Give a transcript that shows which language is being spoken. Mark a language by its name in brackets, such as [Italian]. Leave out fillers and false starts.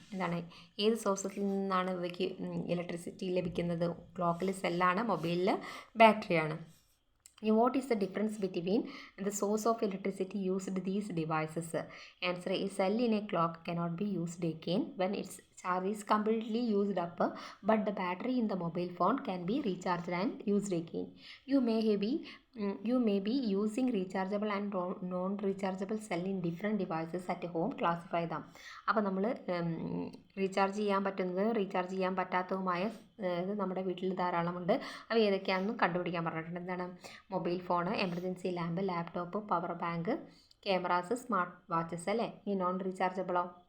[Malayalam] എന്താണ്, ഏത് സോഴ്സിൽ നിന്നാണ് ഇവയ്ക്ക് ഇലക്ട്രിസിറ്റി ലഭിക്കുന്നത്? ക്ലോക്കിൽ സെല്ലാണ്, മൊബൈലിൽ ബാറ്ററിയാണ്. [English] What is the difference between the source of electricity used these devices? Answer: a cell in a clock cannot be used again when its charge is completely used up, but the battery in the mobile phone can be recharged and used again. You may be using rechargeable and non-rechargeable cell in different devices at home. Classify them. [Malayalam] അപ്പോൾ നമ്മൾ recharge ചെയ്യാൻ പറ്റുന്നത്, recharge ചെയ്യാൻ പറ്റാത്തതുമായ ഇത് നമ്മുടെ വീട്ടിൽ ധാരാളമുണ്ട്. അവ ഏതൊക്കെയാണെന്നും കണ്ടുപിടിക്കാൻ പറഞ്ഞിട്ടുണ്ട്. എന്താണ്? Mobile phone, emergency lamp, laptop, power bank, cameras, smart watches അല്ലേ? ഈ നോൺ റീചാർജബിളോ?